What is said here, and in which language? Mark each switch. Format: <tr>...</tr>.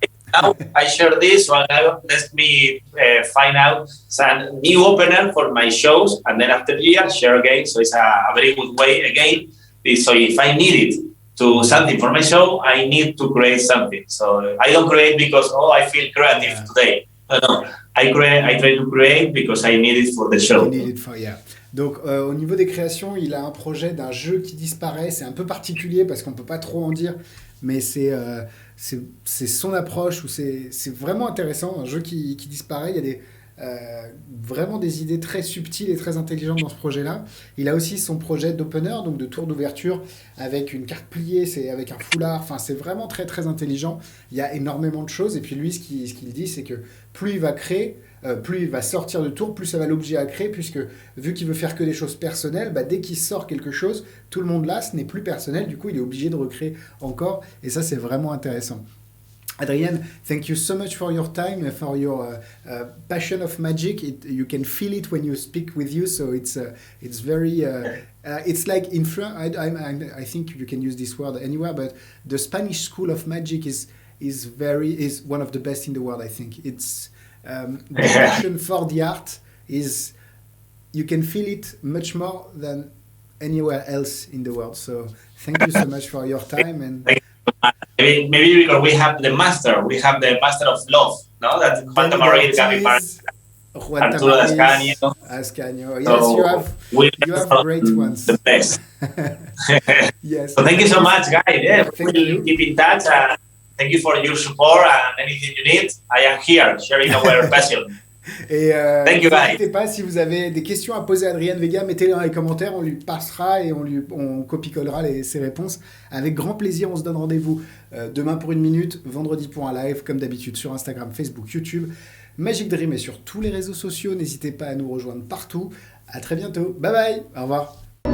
<en>Now I share this, so let me find out some new opener for my shows, and then after the year share again. So it's a very good way again. So if I need it to something for my show, I need to create something. So I don't create because I feel creative today. No. I try to create because I need it for the show.</en> <fr>Donc au niveau des créations, il a un projet d'un jeu qui disparaît. C'est un peu particulier parce qu'on peut pas trop en dire, mais c'est son approche ou c'est vraiment intéressant. Un jeu qui disparaît. Il y a vraiment des idées très subtiles et très intelligentes dans ce projet-là. Il a aussi son projet d'opener, donc de tour d'ouverture avec une carte pliée, c'est avec un foulard. Enfin, c'est vraiment très très intelligent. Il y a énormément de choses. Et puis lui, ce qu'il dit, c'est que plus il va créer, plus il va sortir de tour, plus ça va l'obliger à créer, puisque vu qu'il veut faire que des choses personnelles, dès qu'il sort quelque chose, tout le monde là, ce n'est plus personnel, du coup il est obligé de recréer encore, et ça c'est vraiment intéressant.</fr> <en>Adrian, thank you so much for your time, for your passion of magic. You can feel it when you speak with you, so it's very it's like I think you can use this word anywhere, but the Spanish school of magic is one of the best in the world. I think it's the passion for the art is, you can feel it much more than anywhere else in the world. So thank you so much for your time. And maybe because we have the master of love, no? That Juan Tamaris, Gaby Arturo Ascanio. Yes, you have great ones. The best. Yes. So thank you so much, guys. Yeah, we'll keep in touch. Thank you for your support and anything you need. I am here sharing our passion.</en> <fr>Et</fr> <en>thank you, guys.</en> <fr>N'hésitez pas, si vous avez des questions à poser à Adrian Vega, mettez-les dans les commentaires, on lui passera et on copie-collera ses réponses. Avec grand plaisir, on se donne rendez-vous demain pour 1 minute, vendredi pour un live, comme d'habitude sur Instagram, Facebook, YouTube. Magic Dream est sur tous les réseaux sociaux, n'hésitez pas à nous rejoindre partout. À très bientôt, bye bye, au revoir.</fr>